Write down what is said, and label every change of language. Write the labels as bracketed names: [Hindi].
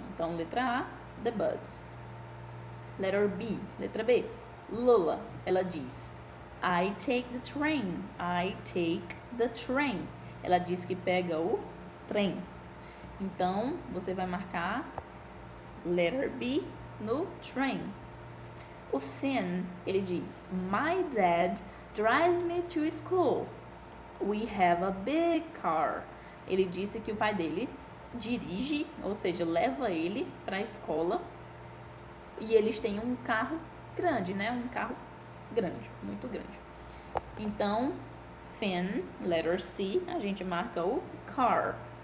[Portuguese] Então letra A, [English] the bus. Letter B, [Portuguese] letra B. [English] Lula, [Portuguese] ela diz [English] I take the train. I take the train. [Portuguese] Ela diz que pega o trem. Então você vai marcar letter B no train. [English] O Finn, [Portuguese] ele diz [English] my dad drives me to school. We have a big car. [Portuguese] Ele disse que o pai dele dirige, ou seja, leva ele para a escola. E eles têm um carro grande, né? Um carro grande, muito grande. Então, Finn, letter C, a gente marca o car.